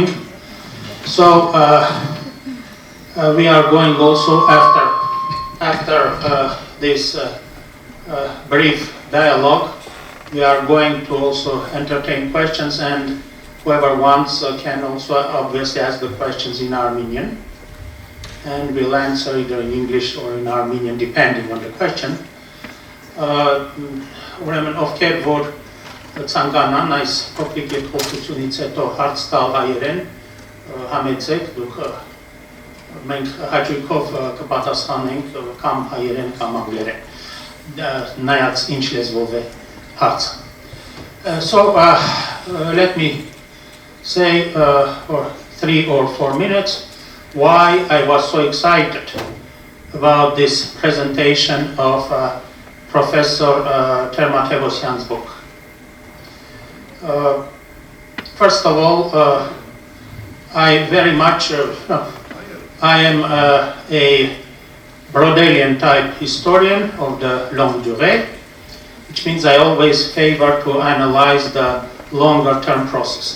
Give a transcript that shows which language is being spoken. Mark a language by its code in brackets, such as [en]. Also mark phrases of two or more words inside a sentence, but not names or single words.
[en] So we are going also after this brief dialogue, we are going to also entertain questions, and whoever wants can also obviously ask the questions in Armenian, and we'll answer either in English or in Armenian depending on the question. [hy] Ուրեմն ովքեր որ ցանկանան այս փոքրիկ փոփոխությունից հետո հարց տալ հայերեն համեցեք, դուք մենք հաճույքով կպատասխանենք կամ հայերեն կամ անգլերեն, նայած ինչ լեզվով է հարցը. [en] So let me say for 3 or 4 minutes why I was so excited about this presentation of Professor Termatevosyan's book. First of all, I very much, I am a Brodelian type historian of the [fr] longue durée, [en] which means I always favor to analyze the longer term processes.